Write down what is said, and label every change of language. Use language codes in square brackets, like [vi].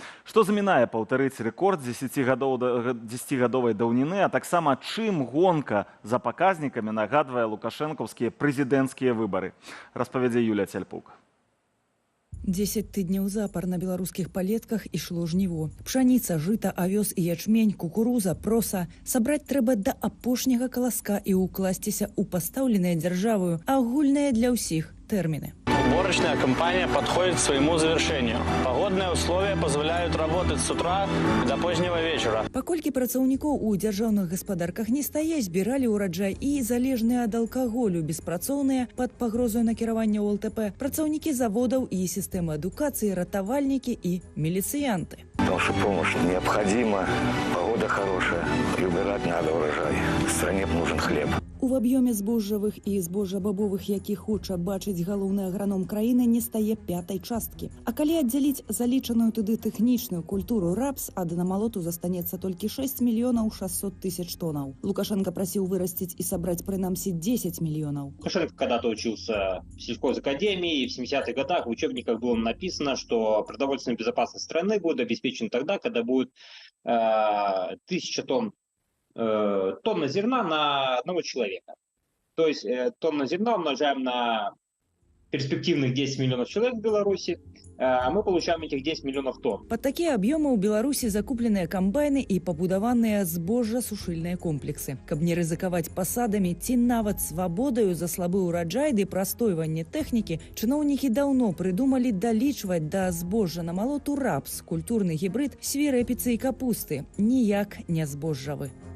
[be] Што замінае паўтарыць рэкорд 10гадовай даўніны, а таксама чым гонка за паказнікамі нагадвае лукашэнкаўскія прэзідэнцкія выбары, распавядзе Юлія Цяльпук. 10 тыдняў запар на беларускіх палетках ішло жніво. Пшаніца, жыта, авёс і ячмень, кукуруза, проса. Сабраць трэба да апошняга каласка і укласціся ў пастаўленыя дзяржавою агульныя для ўсіх тэрміны. [ru] Уборочная кампания подходит к своему завершению. Погодные условия позволяют работать с утра до позднего вечера. [be] Паколькі працаўнікоў у дзяржаўных гаспадарках не стае, збіралі ўраджай і залежныя ад алкаголю беспрацоўныя пад пагрозою накіравання ў ЛТП, працаўнікі заводаў і сістэмы адукацыі, ратавальнікі і міліцыянты. [ru] Наша помощь необходима, погода хорошая, и убирать надо урожай. Стране нужен хлеб. [be] У аб'ёме збожжавых і збожжабабовых, які хоча бачыць галоўны аграном краіны, не стае 5-й часткі. А калі аддзяліць залічаную туды тэхнічную культуру рапс, ад намалоту застанецца толькі 6 мільёнаў 600 тысяч тонаў. Лукашенко прасіў вырасціць і сабраць прынамсі 10 [ru] миллионов. Лукашенко когда-то учился в сельхозакадемии, и в 70-х годах в учебниках было написано, что продовольственная безопасность страны будет обеспечена тогда, когда будет 1000 тонна зерна на одного человека. То есть тонна зерна умножаем на перспективных 10 миллионов человек в Беларуси, а мы получаем этих 10 миллионов тонн. [be] Под такія аб'ёмы ў Беларусі закупленыя камбайны і пабудаваныя збожжа-сушыльныя комплексы. Каб не рызыкаваць пасадамі ці нават свабодаю за слабы ўраджай ды прастойванне тэхнікі, чыноўнікі даўно прыдумалі далічваць да збожжа на малоту рапс, культурны гібрид свірэпіцы і капусты, ніяк не збожжавы.